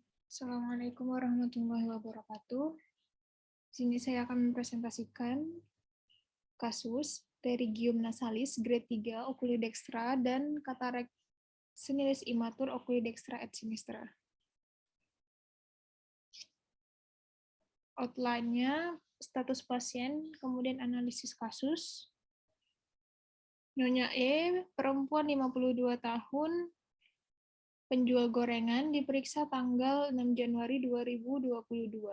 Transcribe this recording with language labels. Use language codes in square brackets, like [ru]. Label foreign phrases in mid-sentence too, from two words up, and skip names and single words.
[ar] السلام عليكم ورحمة الله وبركاته. [id] Di sini saya akan mempresentasikan kasus [la] pterygium nasalis [id] grade 3 oculodextra dan katarak senilis imatur [la] oculodextra et sinistra. [id] Outline-nya, status pasien, kemudian analisis kasus. Nyonya E, perempuan 52 tahun, penjual gorengan, diperiksa tanggal 6 Januari 2022.